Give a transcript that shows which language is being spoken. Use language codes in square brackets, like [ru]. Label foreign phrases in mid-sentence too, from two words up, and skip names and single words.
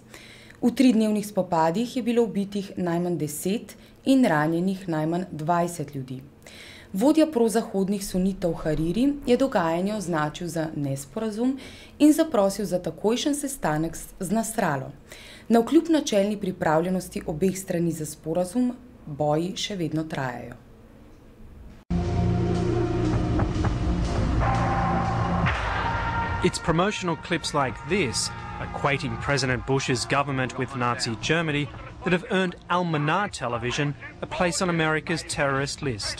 [sl] V 3-dnevnih spopadih je bilo ubitih najmanj 10 in ranjenih najmanj 20 ljudi. Vodja prozahodnih sunitov Hariri je dogajanje označil za nesporazum in zaprosil za takojšen sestanek z Nasrallo. Navkljub načelni pripravljenosti obeh strani za sporazum, boji še vedno trajajo. [en] It's promotional clips like this, equating President Bush's government with Nazi Germany, that have earned Al-Manar television a place on America's terrorist list.